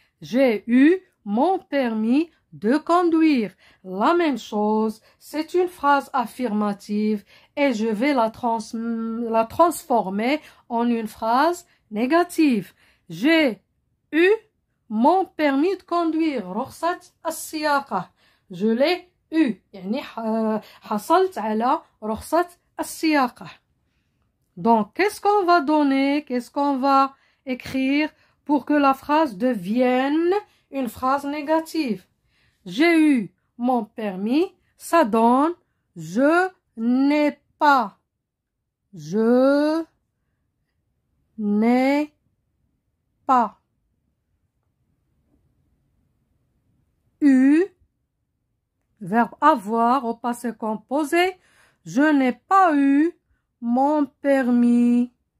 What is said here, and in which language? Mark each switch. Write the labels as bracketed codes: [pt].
[fr] J'ai eu mon permis de conduire. La même chose, c'est une phrase affirmative et je vais la transformer en une phrase négative. J'ai eu mon permis de conduire. [ar] رخصة السياقة. [fr] Je l'ai eu. [ar] يعني حصلت على رخصة السياقة. [fr] Donc, qu'est-ce qu'on va donner? Qu'est-ce qu'on va écrire pour que la phrase devienne une phrase négative? J'ai eu mon permis, ça donne je n'ai pas. Je n'ai pas eu, verbe avoir au passé composé, je n'ai pas eu mon permis.